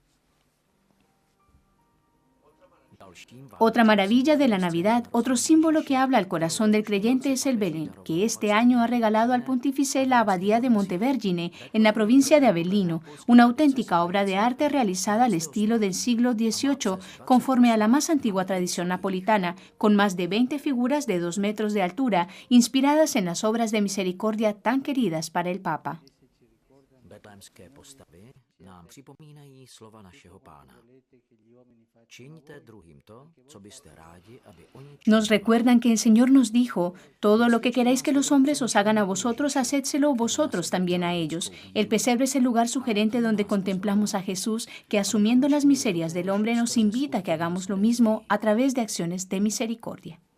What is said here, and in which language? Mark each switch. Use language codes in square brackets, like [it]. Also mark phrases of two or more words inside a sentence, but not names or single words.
[es] Otra maravilla de la Navidad, otro símbolo que habla al corazón del creyente es el Belén, que este año ha regalado al pontífice la abadía de Montevergine, en la provincia de Avellino, una auténtica obra de arte realizada al estilo del siglo XVIII, conforme a la más antigua tradición napolitana, con más de 20 figuras de 2 metros de altura, inspiradas en las obras de misericordia tan queridas para el Papa. [cs] Nám připomínají slova našeho Pána. Čiňte druhým to, co byste rádi, aby oni... [es] Nos recuerdan que el Señor nos dijo, todo lo que queráis que los hombres os hagan a vosotros, hacedselo vosotros también a ellos. El pesebre es el lugar sugerente donde contemplamos a Jesús, que asumiendo las miserias del hombre nos invita a que hagamos lo mismo a través de acciones de misericordia.